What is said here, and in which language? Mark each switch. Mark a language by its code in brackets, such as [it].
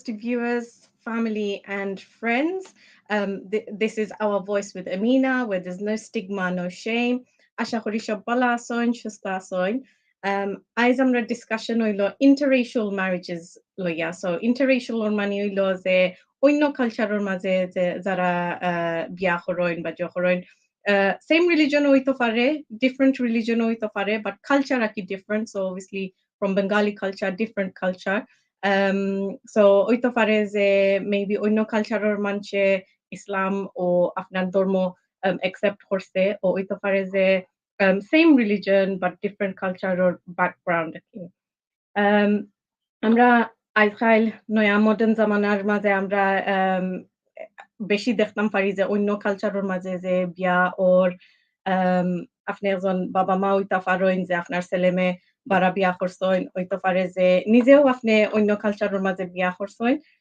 [en] viewers, family, and friends. This is Our Voice with Amina, where there's no stigma, no shame. [bn] আশা করি সব ভালো আছেন, সুস্থ আছেন। আজ আমরা ডিসকাশন হইলো interracial marriages লইয়া। So interracial ওর মানে হইলো যে অন্য কালচারের মাঝে যে যারা বিয়া করেন বা জয়া করেন, [en] same religion [bn] হইতে পারে, [en] different religion [bn] হইতে পারে, but culture আর কি different. [en] So obviously from Bengali culture, different culture. [bn] So হইতে পারে যে maybe অন্য কালচারের মানুষে ইসলাম ও আপনার ধর্ম accept করছে, ও হইতে পারে যে [en] same religion but different culture or background [bn] আর কি। আমরা আজকাল নয়া মডার্ন জামানার মাঝে আমরা বেশি দেখতাম পারি যে অন্য কালচারের মাঝে যে বিয়া ওর আপনি একজন বাবা মা হইতে পারেন যে আপনার ছেলে মেয়ে বারা বিয়া করছেন, হইতে পারে যে নিজেও আপনি অন্য কালচারের মাঝে বিয়া করছেন।